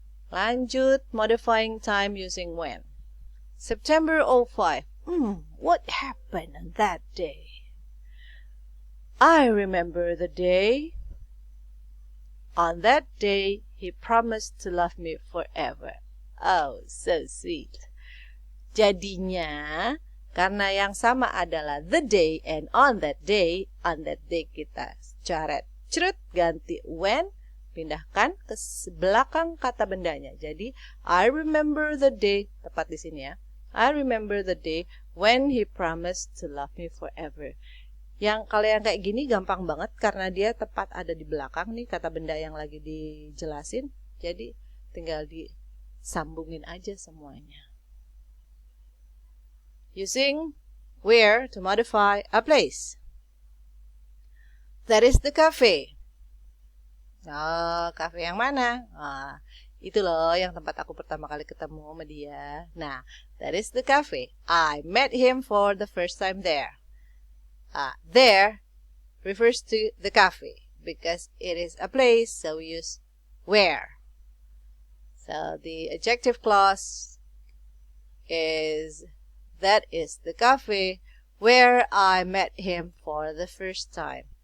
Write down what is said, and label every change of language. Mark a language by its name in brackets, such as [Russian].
[Indonesian] Lanjut, [English] modifying time using when. September 05. What happened on that day? I remember the day. On that day, he promised to love me forever. Oh, so sweet. [Indonesian] Jadinya, karena yang sama adalah [English] the day and on that day [Indonesian] kita coret, cerut, ganti when, pindahkan ke belakang kata bendanya. Jadi, [English] I remember the day, [Indonesian] tepat di sini ya. [English] I remember the day when he promised to love me forever. [Indonesian] Yang kalau yang kayak gini gampang banget karena dia tepat ada di belakang nih kata benda yang lagi dijelasin. Jadi tinggal disambungin aja semuanya. [English] Using where to modify a place. That is the cafe. Cafe [Indonesian] yang mana? Itu loh yang tempat aku pertama kali ketemu sama dia. [English] Nah, that is the cafe. I met him for the first time there. There refers to the cafe because it is a place, so we use where. So the adjective clause is that is the cafe where I met him for the first time.